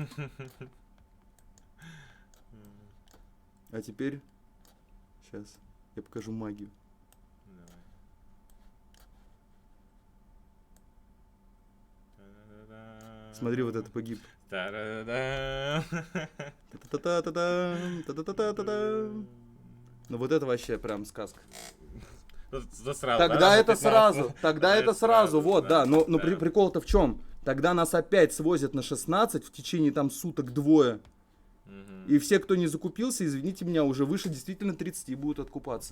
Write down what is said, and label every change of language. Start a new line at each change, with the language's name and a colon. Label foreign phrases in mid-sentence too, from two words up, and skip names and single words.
Russian: А теперь, сейчас, я покажу магию. Давай. Та-да-да-да. Смотри, вот этот погиб. Та-да-да-да. Та-та-та-та-дам, та-та-та-та-та-дам. Ну вот это вообще прям сказка. Ну, сразу, Тогда да, это 15. сразу, тогда это сразу, вот, да. Но да. прикол-то в чем? Тогда нас опять свозят на 16 в течение там суток двое. Мгм. И все, кто не закупился, извините меня, уже выше действительно 30 будут откупаться.